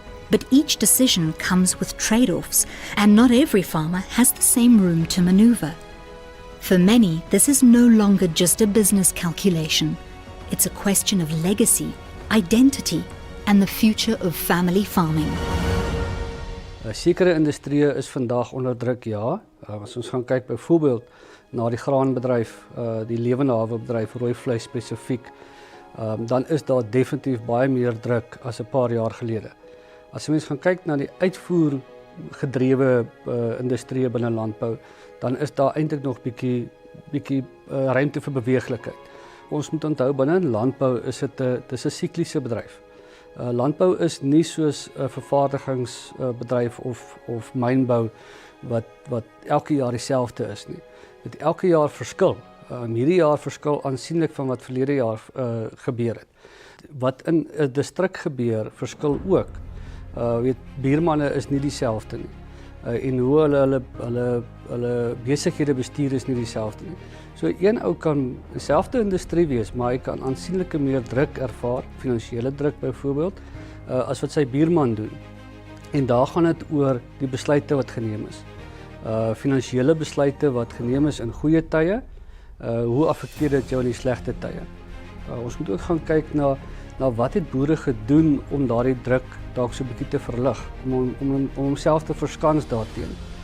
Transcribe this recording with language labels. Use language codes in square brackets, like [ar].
[en] But each decision comes with trade-offs, and not every farmer has the same room to maneuver. For many, this is no longer just a business calculation. It's a question of legacy, identity, and the future of family farming. [af] Sekere industrieë is vandag onder druk, ja. As ons gaan kyk byvoorbeeld na die graanbedryf, die lewende hawebedryf, rooi vleis spesifiek, dan is daar definitief baie meer druk as 'n paar jaar gelede. As jy mens gaan kyk na die uitvoer gedrewe industrieë binne landbou, dan is daar eintlik nog bietjie ruimte vir beweeglikheid. Ons moet onthou, binne landbou is dit 'n sikliese bedryf. Landbou is nie soos 'n vervaardigingsbedryf of mynbou wat elke jaar dieselfde is nie. Dit elke jaar verskil. Hierdie jaar verskil aansienlik van wat verlede jaar gebeur het. Wat in 'n distrik gebeur, verskil ook. Buurmanne is nie dieselfde nie. En hoe hulle besighede bestuur is nie dieselfde nie. So een ou kan dieselfde industrie wees, maar hy kan aansienlike meer druk ervaar, finansiële druk byvoorbeeld, as wat sy buurman doen. En daar gaan dit oor die besluite wat geneem is. Finansiële besluite wat geneem is in goeie tye, hoe affekteer dit jou in die slegte tye? Ons moet ook gaan kyk na wat het boere gedoen om daardie druk dalk so 'n bietjie te verlig, om homself te verskans daarteen.